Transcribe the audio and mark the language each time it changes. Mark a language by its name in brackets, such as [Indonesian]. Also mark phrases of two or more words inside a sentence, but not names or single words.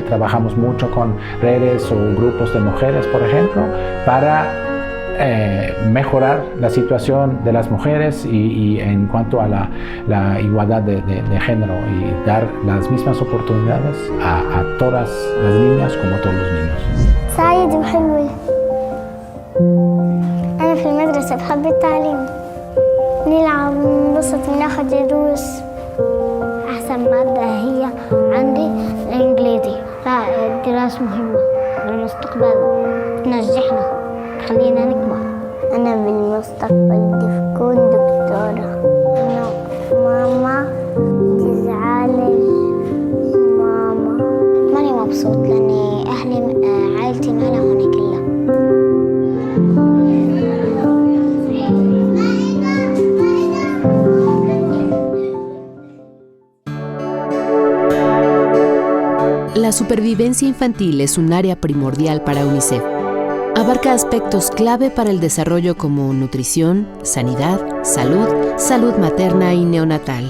[Spanish] Trabajamos mucho con redes o grupos de mujeres, por ejemplo, para mejorar la situación de las mujeres y en cuanto a la igualdad de género, y dar las mismas oportunidades a todas las niñas como a todos los niños. [Arabic] سعيد وحلوة. أنا في المدرسة بحب التعليم، نلعب ننبسط وناخد دروس. أحسن مادة هي عندي الإنجليزي، لا الدراسة مهمة للمستقبل، تنجحنا تخلينا نكبر. أنا بالمستقبل بدي أكون دكتورة. أنا ماما تزعلش، ماما ماني مبسوط لأني أهلي عائلتي ما لها هون كلها. [Spanish] La supervivencia infantil es un área primordial para UNICEF. Abarca aspectos clave para el desarrollo como nutrición, sanidad, salud materna y neonatal.